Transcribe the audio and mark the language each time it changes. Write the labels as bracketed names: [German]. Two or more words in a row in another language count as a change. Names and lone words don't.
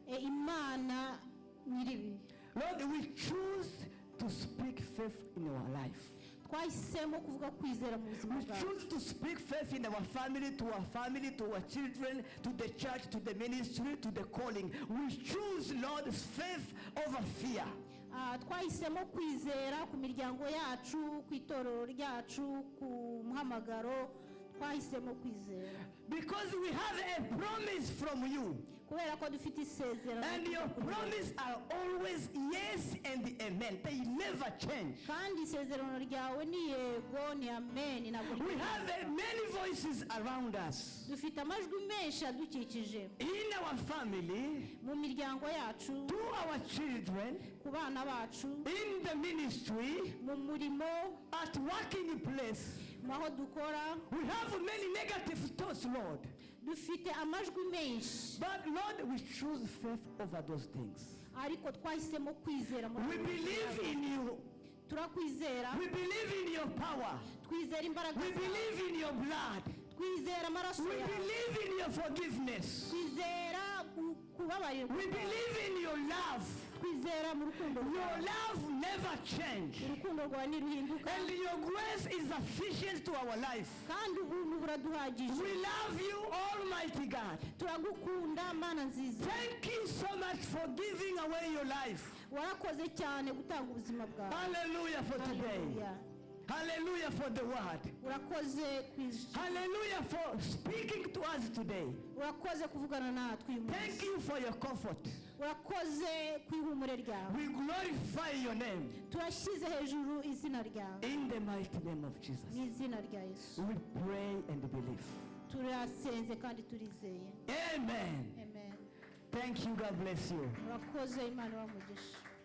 [English] Lord, we choose to speak faith in our life. We choose to speak faith in our family, to our children, to the church, to the ministry, to the calling. We choose, Lord, faith over fear. [Kinyarwanda] Twahisemo kwizera ku miryango yacu, ku itorero ryacu, ku muhamagaro. twahisemo kwizera [English] because we have a promise from you. [Kinyarwanda] kubera ko dufite isezerano [English] And your promise are always yes and amen. They never change. [Kinyarwanda] kandi isezerano ryawe ni yego ni amen ntabwo [English] We have many voices around us. [Kinyarwanda] dufite amajwi menshi adukikije [English] In our family, [Kinyarwanda] mu miryango yacu [English] to our children, [Kinyarwanda] ku bana bacu [English] in the ministry, [Kinyarwanda] mu murimo [English] at working place. [Kinyarwanda] mu aho dukora [English] We have many negative thoughts, Lord. [Kinyarwanda] dufite amajwi menshi [English] But Lord, we choose faith over those things. [Kinyarwanda] ariko twahisemo kwizera muri [English] We believe in you. [Kinyarwanda] turakwizera [English] We believe in your power. [Kinyarwanda] twizera imbaraga [English] We [Kinyarwanda] zawe [English] believe in your blood. [Kinyarwanda] twizera amaraso [English] We [Kinyarwanda] yawe [English] believe in your forgiveness. [Kinyarwanda] twizera kubabarirwa [English] We believe in your love. [Kinyarwanda] twizera mu rukundo [English] Your [Kinyarwanda] rwawe [English] love never changes. [Kinyarwanda] urukundo rwawe ntiruhinduka [English] And your grace is sufficient to our life. [Kinyarwanda] kandi ubuntu buraduhagije [English] We love you, Almighty God. [Kinyarwanda] turagukunda mana nziza [English] Thank you so much for giving away your life. [Kinyarwanda] warakoze cyane gutanga ubuzima bwawe [English] Hallelujah for today. Hallelujah. Hallelujah for the word. [Kinyarwanda] urakoze [English] Hallelujah for speaking to us today. [Kinyarwanda] urakoze kuvugana natwe uyu [English] Thank [Kinyarwanda] munsi [English] you for your comfort. [Kinyarwanda] urakoze ku ihumure ryawe [English] We glorify your name. [Kinyarwanda] turashyize hejuru izina ryawe [English] In the mighty name of Jesus. [Kinyarwanda] mu izina rya yesu [English] We pray and believe. [Kinyarwanda] turasenze kandi turizeye [English] Amen. [Kinyarwanda] amen [English] Thank you. God bless you. [Kinyarwanda] urakoze imana ibamugisha